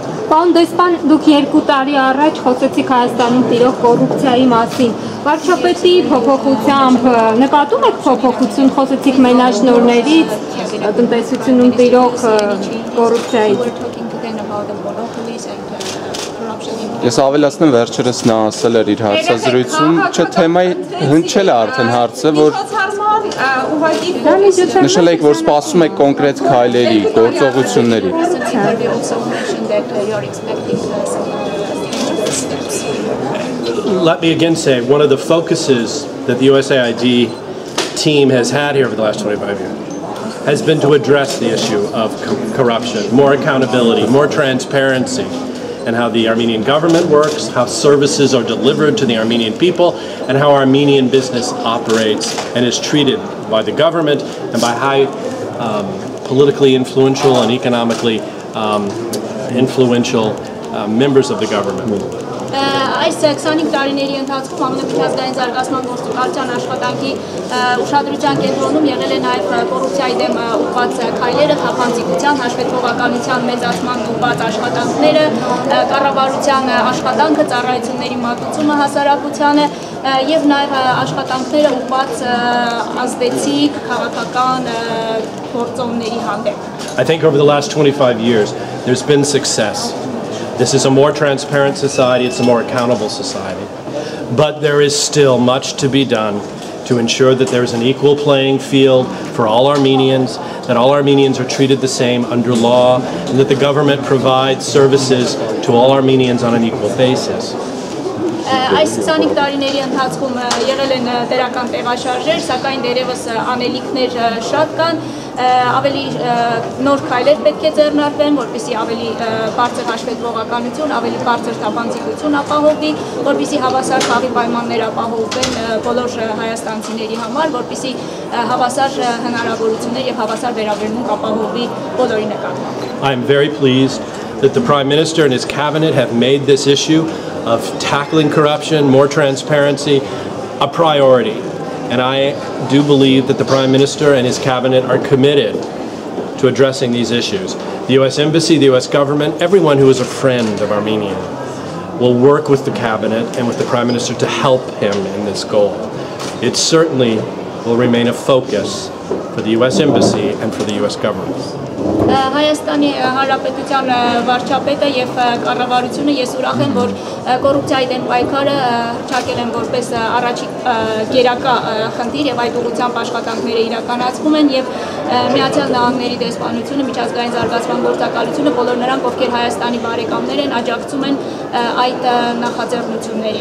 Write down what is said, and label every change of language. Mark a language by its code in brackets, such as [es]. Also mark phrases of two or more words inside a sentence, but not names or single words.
[hy] Պարոն դեսպան, դուք 2 տարի առաջ խոսեցիք Հայաստանում տիրող կոռուպցիայի մասին։ Վարչապետի փոփոխությամբ նկատում եք փոփոխություն, խոսեցիք մենաշնորհներից, տնտեսությունում տիրող կոռուպցիայից։ Ես ավելացնեմ վերջերս նա ասել էր իր հարցազրույցում, չէ թեմայի հնչել է արդեն հարցը, որ նշել եք, որ սպասում եք կոնկրետ քայլերի, գործողությունների։ [en] Let me again say, one of the focuses that the USAID team has had here over the last 25 years has been to address the issue of corruption, more accountability, more transparency, and how the Armenian government works, how services are delivered to the Armenian people, and how Armenian business operates and is treated by the government and by high politically influential and economically influential members of the government. [hy] Այս 25 տարիների ընթացքում ԱՄՆ միջազգային զարգացման գործակալության աշխատանքի ուշադրության կենտրոնում եղել է նաև կոռուպցիայի դեմ ուղղված քայլերը, խափանցիկության, հաշվետվողականության մեծացման ուղղված աշխատանքները, կառավարության աշխատանքը, ծառայությունների մատուցումը հասարակությանը եւ նաև աշխատանքները ուղղված ազդեցիկ քաղաքական գործոնների հանդեպ։ [en] I think over the last 25 years there's been success. This is a more transparent society, it's a more accountable society. But there is still much to be done to ensure that there is an equal playing field for all Armenians, that all Armenians are treated the same under law, and that the government provides services to all Armenians on an equal basis. [hy] Այս 25 տարիների ընթացքում եղել են դերական տեղաշարժեր, սակայն դերևս անելիքներ շատ կան, ավելի նոր քայլեր պետք է ձեռնարկվեն, որպեսզի ավելի բարձր հաշվետվողականություն, ավելի բարձր թափանցիկություն ապահովվի, որպեսզի հավասար խաղի պայմաններ ապահովվեն բոլոր հայաստանցիների համար, որպեսզի հավասար հնարավորություններ եւ հավասար վերաբերմունք ապահովվի բոլորի նկատմամբ։ [en] I am very pleased that the Prime Minister and his cabinet have made this issue of tackling corruption, more transparency, a priority. And I do believe that the Prime Minister and his cabinet are committed to addressing these issues. The U.S. Embassy, the U.S. government, everyone who is a friend of Armenia will work with the cabinet and with the Prime Minister to help him in this goal. It certainly will remain a focus for the U.S. Embassy and for the U.S. government. [hy] Հայաստանի Հանրապետության վարչապետը եւ կառավարությունը ես ուրախ եմ, որ կոռուպցիայի դեմ պայքարը հռչակել են որպես առաջին գերակա խնդիր եւ այդ ուղղությամբ աշխատանքները իրականացվում են եւ Միացյալ Նահանգների դեսպանությունը, միջազգային զարգացման գործակալությունը բոլոր նրանք, ովքեր Հայաստանի բարեկամներ են, աջակցում են այդ նախաձեռնություններին։